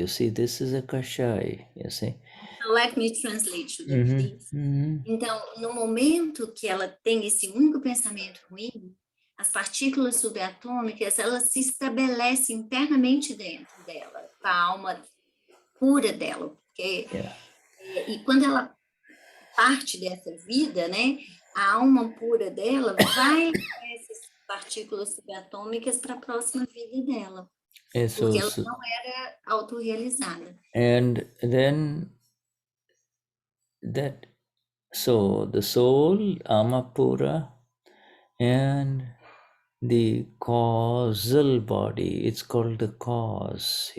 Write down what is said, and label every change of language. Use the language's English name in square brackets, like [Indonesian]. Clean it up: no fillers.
[English] You see, this is a kashai, you see. Let me translate to the please. [Portuguese] Então, no momento que ela tem esse único pensamento ruim, as partículas subatômicas, elas se estabelecem internamente dentro dela, com a alma pura dela, porque e quando ela parte dessa vida, né, a alma pura dela vai levar essas partículas subatômicas para a próxima vida dela, porque ela não era autorrealizada. [English] And then so the soul, Amapura, and the causal body, it's called the cause.